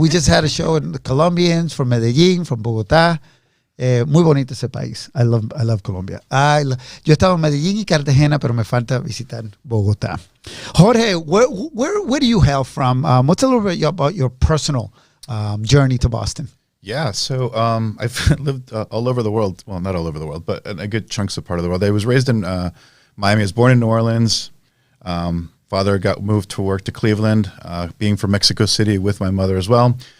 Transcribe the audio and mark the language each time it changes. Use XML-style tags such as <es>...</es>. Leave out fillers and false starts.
<en>We just had a show in the Colombians from Medellín, from Bogotá.</en> <es>Muy bonito ese país.</es> <en>I love Colombia.</en> <es>Yo estaba en Medellín y Cartagena, pero me falta visitar Bogotá.</es> <en>Jorge, where do you hail from? What's a little bit about your personal journey to Boston? Yeah, so I've lived all over the world. Well, not all over the world, but a good chunks of part of the world. I was raised in Miami. I was born in New Orleans. Father got moved to work to Cleveland, being from Mexico City with my mother as well.</en>